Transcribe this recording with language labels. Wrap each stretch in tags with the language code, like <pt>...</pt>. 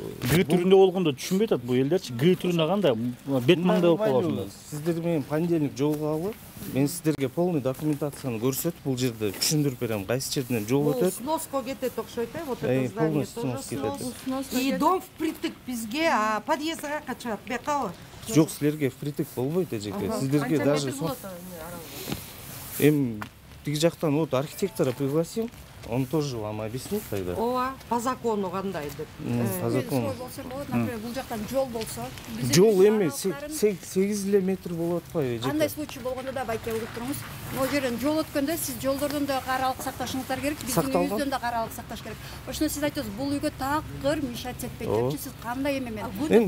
<ky>Г түрүндө болгондо түшүнбөй атат бул элдерчи. Г түрүндө кандай бет маңдай болуп каласыңдар. Сиздер менен понедельник жолугалы. Мен сиздерге полный документацияны көрсөтүп бул жерде түшүндүрүп берем. Кайсы жерден жол өтөт.</ky> <ru>Сноско кетет окшойт, вот это здание тоже.</ru> <ky>И дом впритык бизге, а подъездга качат. Бекабы. Жок, силерге впритык болбойт эжеке. Сиздерге даже эми тиги жактан</ky> <ru>вот архитектора пригласим. Он тоже вам объяснит тогда.</ru> <ky>Ооба, по закону кандай деп.</ky> <ru>По закону.</ru> <ky>Например, бул жактан жол болсо, жол эми 8 эле метр болуп атпайбы эжеке? Кандай случай болгондо да байке угуп туруңуз. Могу жерден жол өткөндө сиз жолдордон да каралык сакташыңыздар керек, биздин үйүбүздөн да каралык сакташ керек. Ошондо сиз айтасыз, бул үйгө такыр мешать этпейт депчи, сиз кандай эме менен?</ky>